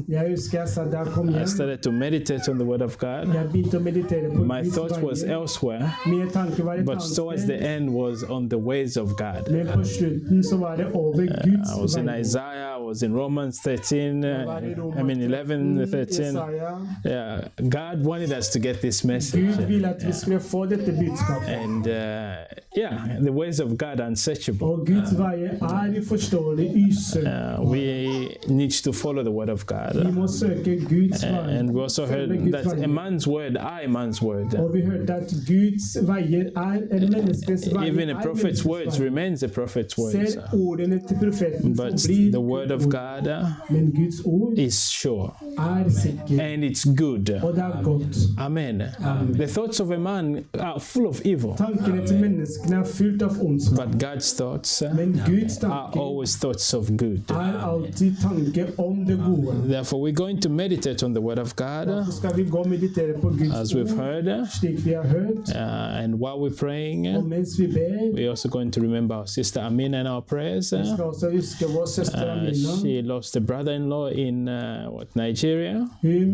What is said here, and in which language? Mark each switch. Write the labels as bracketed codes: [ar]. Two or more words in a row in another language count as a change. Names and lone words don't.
[no] Jeg husker jeg satt der og kom [en] I [no] hjem. [en] started to meditate on the Word of God. [no] Jeg begynte å meditere på [en] My [no] Guds [en] thought was [no] veier. [en] elsewhere, [no] Mine tanker var et [en] but [no] annet [en] towards the [no] sted. [en] end was on the ways of God. [no] Men på slutten så var det over [en] I was [no] Guds [en] in [no] veier. [en] Isaiah, I was in Romans 13, [no] Jeg var i [en] I mean [no] Romer 11, 13. Jesaja. [en] Yeah, God wanted us to get this message. [no] Gud ville at vi skulle få dette budskapet. [en] And yeah, the ways of God are unsearchable. [no] Og Guds veier er uforståelig, usøkt. [en] We need to follow the Word of [no] Vi [en] God. [no] må søke Guds veier. [en] And we also heard [no] Følge Guds [en] that a [no] veier. [en] man's word are a man's word. [no] Og vi hørte at Guds veier er menneskets veier. [en] Even a [no] er [en] prophet's [no] menneskets [en] words [no] veier. [en] remains a prophet's words. [no] Selv ordene til profeten [en] But [no] forblir [en] the Word of [no] ord. [en] God [no] Men Guds ord [en] is sure [no] er sikker, [en] and it's good. [no] og det er godt. Amen. [en] The thoughts of a man are full of evil, [no] Tankene til menneskene er fullt av ondskap. [en] but God's thoughts [no] Men Guds [en] are [no] tanker [en] always thoughts of good. [no] er alltid tanke om det gode. [en] Therefore, we're going to meditate on the Word of God, [no] Derfor skal vi gå og meditere på [en] as [no] Guds [en] we've [no] ord, [en] heard. [no] slik vi har hørt. [en] And while we're praying, [no] Og mens vi ber, [en] we're also going to remember our sister Amina in our prayers. [no] vi skal også huske vår søster Amina. [en] She lost a brother-in-law in Nigeria. [no] Hun